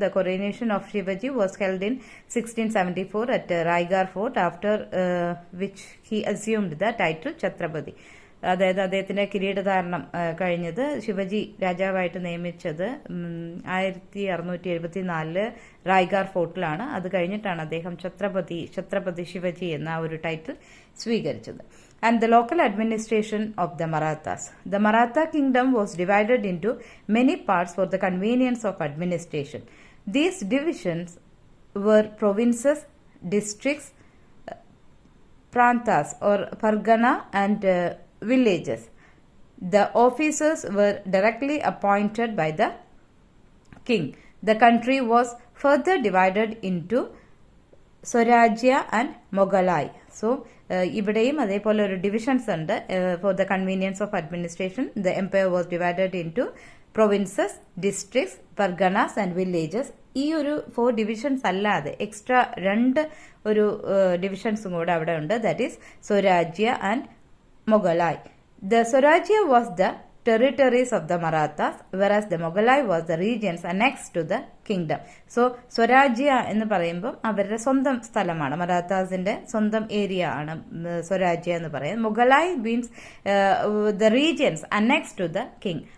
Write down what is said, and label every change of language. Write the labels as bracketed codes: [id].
[en] The coronation of Shivaji was held in 1674 at Raigad fort, after which he assumed the title Chhatrapati. [ml] അതായത് അദ്ദേഹത്തിന്റെ കിരീടധാരണം കഴിഞ്ഞത് ശിവജി രാജാവായിട്ട് നിയമിച്ചത് 1674 റായ്ഗാർ ഫോർട്ടിലാണ്. അത് കഴിഞ്ഞിട്ടാണ് അദ്ദേഹം ഛത്രപതി ശിവജി എന്ന ഒരു ടൈറ്റിൽ സ്വീകരിച്ചത്. [en] And the local administration of the Marathas. The Maratha kingdom was divided into many parts for the convenience of administration. These divisions were provinces, districts, prantas or pargana and villages. The officers were directly appointed by the king. The country was further divided into Swarajya and Moghalai. So, [ml] ഇവിടെയും അതേപോലെ ഒരു divisions ഉണ്ട്. [en] For the convenience of administration the empire was divided into provinces, districts, parganas and villages. [ml] ഈ ഒരു 4 divisions അല്ലാതെ extra 2 ഒരു ഡിവിഷൻസും കൂടെ അവിടെ ഉണ്ട്. [en] That is Swarajya and Moghalai. The Swarajya was the territories of the Marathas, whereas the Moghalai was the regions annexed to the kingdom. [ml] So, Swarajya എന്ന് പറയുമ്പോൾ അവരുടെ സ്വന്തം സ്ഥലമാണ്, മറാത്താസിന്റെ സ്വന്തം ഏരിയ ആണ് സ്വരാജ്യ എന്ന് പറയുന്നത്. [en] Moghalai means the regions annexed to the king.